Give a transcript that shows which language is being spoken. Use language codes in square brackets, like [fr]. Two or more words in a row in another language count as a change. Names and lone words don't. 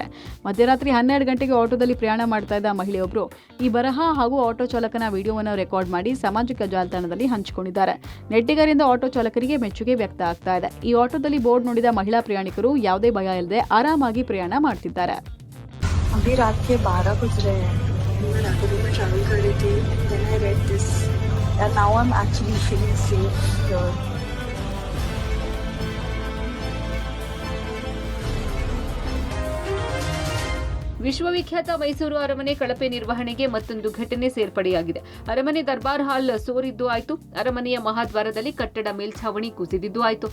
[kn] ಮಧ್ಯರಾತ್ರಿ 12 ಗಂಟೆಗೆ ಆಟೋದಲ್ಲಿ ಪ್ರಯಾಣ ಮಾಡ್ತಾ ಇದ್ದ ಮಹಿಳೆಯೊಬ್ಬರು ಈ ಬರಹ ಹಾಗೂ ಆಟೋ ಚಾಲಕನ ವಿಡಿಯೋವನ್ನು ರೆಕಾರ್ಡ್ ಮಾಡಿ ಸಾಮಾಜಿಕ ಜಾಲತಾಣದಲ್ಲಿ ಹಂಚಿಕೊಂಡಿದ್ದಾರೆ. ನೆಟ್ಟಿಗರಿಂದ ಆಟೋ ಚಾಲಕರಿಗೆ ಮೆಚ್ಚುಗೆ ವ್ಯಕ್ತ ಆಗ್ತಾ ಇದೆ. ಈ ಆಟೋದಲ್ಲಿ ಬೋರ್ಡ್ ನೋಡಿದ ಮಹಿಳಾ ಪ್ರಯಾಣಿಕರು ಯಾವುದೇ ಭಯ ಇಲ್ಲದೆ ಆರಾಮಾಗಿ ಪ್ರಯಾಣ ಮಾಡ್ತಿದ್ದಾರೆ. [hi] अभी रात के 12 बज रहे हैं. मैं रैपिडो में ट्रैवल कर रही थी. [en] Then I read this and now I'm actually feeling safe here. [kn] ವಿಶ್ವವಿಖ್ಯಾತ ಮೈಸೂರು ಅರಮನೆ ಕಳಪೆ ನಿರ್ವಹಣೆಗೆ ಮತ್ತೊಂದು ಘಟನೆ ಸೇರ್ಪಡೆಯಾಗಿದೆ. ಅರಮನೆ ದರ್ಬಾರ್ ಹಾಲ್ ಸೋರಿದ್ದು ಆಯಿತು. ಅರಮನೆಯ ಮಹಾದ್ವಾರದಲ್ಲಿ ಕಟ್ಟಡ ಮೇಲ್ಛಾವಣಿ ಕುಸಿದಿದ್ದು ಆಯಿತು.